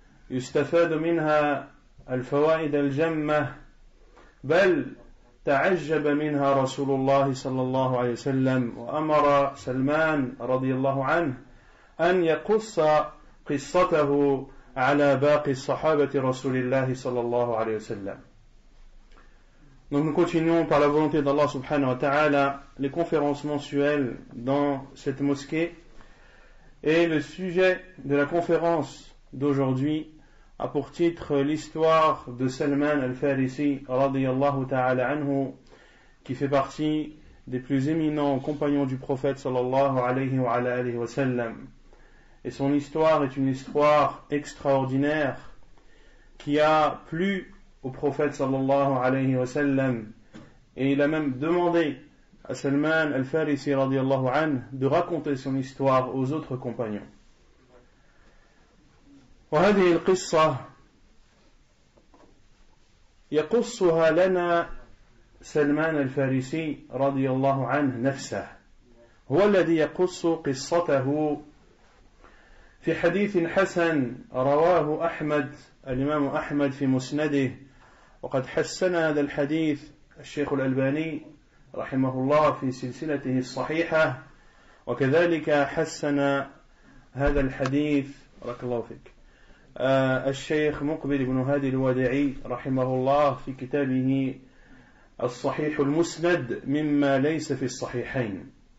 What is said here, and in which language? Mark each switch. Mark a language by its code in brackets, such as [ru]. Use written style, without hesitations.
[ar] يستفاد منها الفوائد الجمة بل تعجب منها رسول الله صلى الله عليه وسلم وأمر سلمان رضي الله عنه أن يقص قصته على باقي الصحابة رسول الله صلى الله عليه وسلم. [fr] Donc nous continuons par la volonté d'Allah subhanahu wa ta'ala les conférences mensuelles dans cette mosquée et le sujet de la conférence d'aujourd'hui a pour titre l'histoire de Salman al-Farisi radiyallahu ta'ala anhu qui fait partie des plus éminents compagnons du prophète sallallahu alayhi wa alayhi wa sallam. Et son histoire est une histoire extraordinaire qui a plu au prophète sallallahu alayhi wa sallam et il a même demandé à Salman al-Farisi radiyallahu anhu de raconter son histoire aux autres compagnons. [ar] وهذه القصة يقصها لنا سلمان الفارسي رضي الله عنه نفسه هو الذي يقص قصته في حديث حسن رواه أحمد الإمام أحمد في مسنده وقد حسن هذا الحديث الشيخ الألباني رحمه الله في سلسلته الصحيحة وكذلك حسن هذا الحديث بارك الله فيك الشيخ مقبل بن هادي الوداعي رحمه الله في كتابه الصحيح المسند مما ليس في الصحيحين.